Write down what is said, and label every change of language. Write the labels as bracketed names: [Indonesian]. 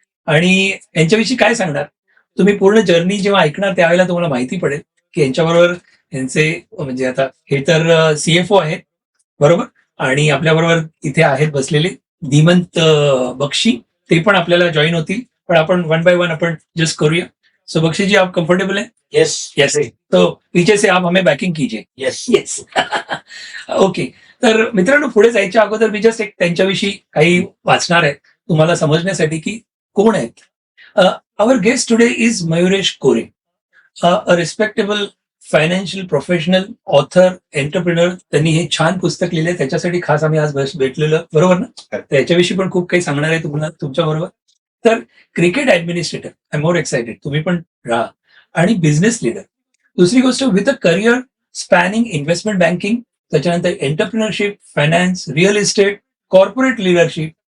[Marathi] आणि यांच्याविषयी काय सांगणार, तुम्ही पूर्ण जर्नी जेव्हा ऐकणार त्यावेळेला तुम्हाला माहिती पडेल की यांच्याबरोबर यांचे म्हणजे आता हे तर सीएफओ आहेत बरोबर, आणि आपल्याबरोबर इथे आहेत बसलेले धीमंत बक्षी, ते पण आपल्याला जॉईन होतील. पण आपण 1 by 1 अपन जस्ट करूया. [Hindi] सो बक्षी जी, आप कंफर्टेबल हैं? [English] Yes yes. [Hindi] तो पीछे से आप हमें बैकिंग कीजिए. [English] Yes yes. Okay. [Marathi] तर मित्रांनो, पुढे जायच्या अगोदर मी जस्ट एक त्यांच्याविषयी काही वाचणार आहे तुम्हाला समजण्यासाठी की कोण आहेत. [English] Our guest today is Mayuresh Kore, a respectable financial professional, author, entrepreneur. [Marathi] त्यांनी हे छान पुस्तक लिहिले, त्याच्यासाठी खास आम्ही आज भेटलेलो बरोबर ना. त्याच्याविषयी पण खूप काही सांगणार आहे तुम्हाला तुमच्या बरोबर. तर cricket administrator, [English] I am more excited, [Marathi] तुम्ही पण राहा. आणि बिझनेस लीडर. दुसरी गोष्ट, [English] With a career spanning investment banking, त्याच्यानंतर entrepreneurship, finance, real estate, corporate leadership.